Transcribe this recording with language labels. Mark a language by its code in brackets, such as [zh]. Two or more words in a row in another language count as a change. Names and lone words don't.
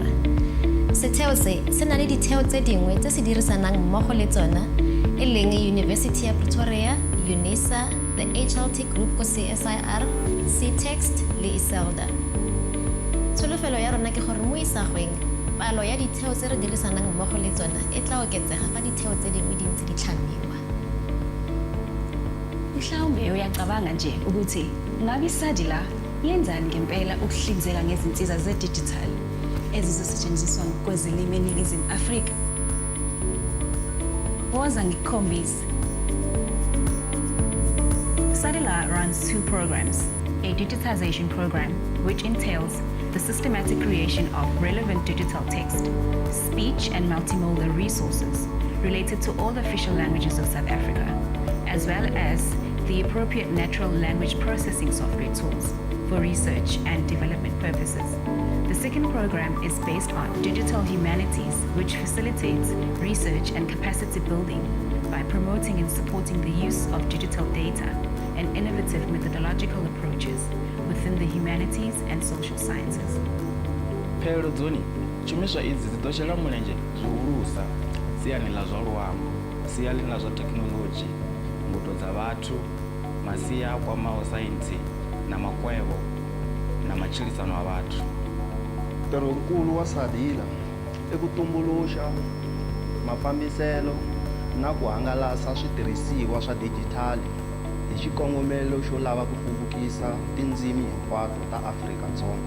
[tn] Setheo se na le ditheo tse dingwe tse se dirisanang mmogo le tsona e leng University ya Pretoria, UNISA, [en] the HLT Group [tn] ko CSIR, CText le Iselda. Tsholofelo ya rona ke gore mo isagweng palo ya ditheo tse re dirisanang mmogo le tsona e tla oketsega fa ditheo tse dingwe di ntse di tlhamiwa. [zu] Mhlawumbe uyacabanga nje ukuthi ngabe iSADILA yenzani ngempela ukuhlinzeka ngezinsiza ze-digital ezizosetshenziswa kwezilimi eNingizimu Afrika. Woza ngikukhombise. [en] SADILA runs two programs, a digitization program which entails the systematic creation of relevant digital text, speech and multimodal resources related to all the official languages of South Africa, as well as the appropriate natural language processing software tools for research and development purposes. The second program is based on digital humanities, which facilitates research and capacity building by promoting and supporting the use of digital data and innovative methodological approaches within the humanities and social sciences. [ve] Phelo dzoni, tshumiswa idzi dzi ḓo shela mulenzhe zwihulusa siani ḽa zwa luambo, siani ḽa zwa thekinoḽodzhi, ngudo dza vhathu, masia a kwamaho saintsi na makwevho na matshilisano a vhathu. [ts] Ntirhonkulu wa SADILA i ku tumbuluxa mafambiselo na ku hangalasa switirhisiwa swa dijitali hi xikongomelo xo lava ku hluvukisa tindzimi hinkwato ta Afrika-Dzonga.